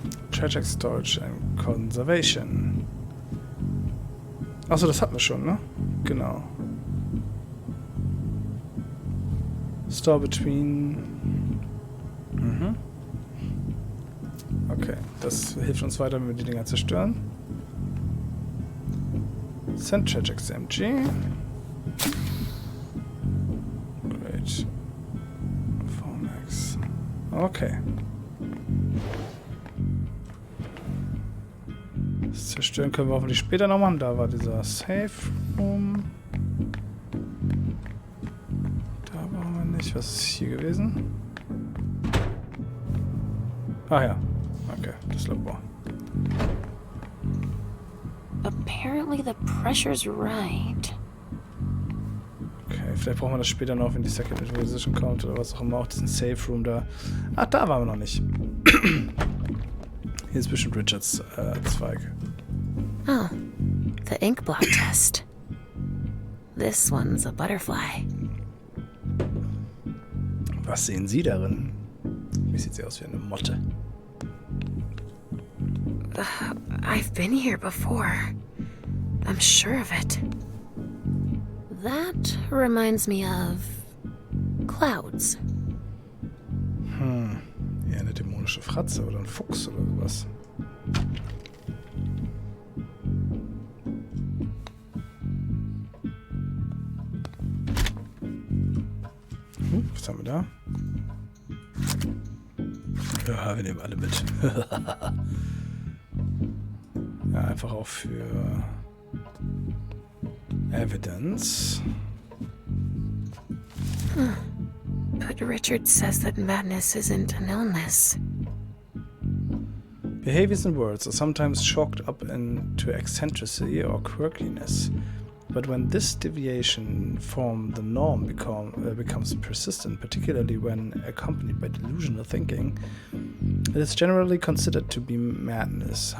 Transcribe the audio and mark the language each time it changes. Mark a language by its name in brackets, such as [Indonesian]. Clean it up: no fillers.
[English] Tragic Storage and Conservation. [German] Achso, das hatten wir schon, ne? Genau. [English] Store between... [German] Mhm. Okay, das hilft uns weiter, wenn wir die Dinger zerstören. [English] Send Tragics MG. Great. 4max. Okay. [German] Das zerstören können wir hoffentlich später noch machen. Da war dieser Safe Room. Da brauchen wir nicht. Was ist hier gewesen? Ah ja. Okay, das Labor. [English] apparently the pressure's right. [German] Okay, vielleicht brauchen wir das später noch, wenn die Second Inquisition kommt oder was auch immer, auch diesen Safe Room da. Ach, da waren wir noch nicht. Hier ist bestimmt Richards Zweig. [English] Oh, the ink blot test. This one's a butterfly. [German] Was sehen Sie darin? Wie sieht sie aus wie eine Motte? [English] I've been here before. I'm sure of it. That reminds me of clouds. [German] Eher eine dämonische Fratze oder ein Fuchs oder sowas. Was haben wir da? Ja, wir nehmen alle mit. Ja, einfach auch für Evidence. [English] But Richard says that madness isn't an illness. Behaviors and words are sometimes chalked up into eccentricity or quirkiness. But when this deviation from the norm becomes persistent, particularly when accompanied by delusional thinking, it is generally considered to be madness.